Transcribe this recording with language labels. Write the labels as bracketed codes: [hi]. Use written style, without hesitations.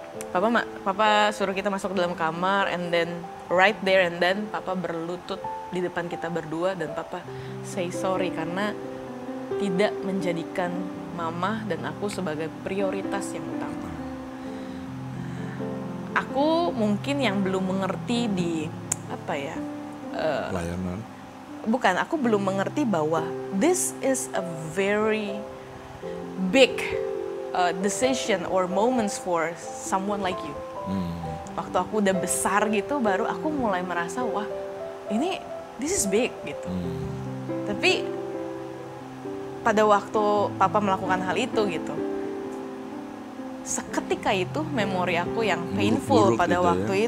[id] Papa suruh kita masuk ke dalam kamar, [en] and then right there and then [id] papa berlutut di depan kita berdua, dan papa [en] say sorry [id] karena tidak menjadikan mama dan aku sebagai prioritas yang utama. Aku mungkin yang belum mengerti di pelayanan. Bukan, aku belum mengerti bahwa [en] this is a very big decision or moments for someone like you. [id] Waktu aku udah besar gitu, baru aku mulai merasa wah ini [en] this is big [id] gitu. Tapi pada waktu papa melakukan hal itu gitu, seketika itu memori aku yang painful pada gitu waktu ya.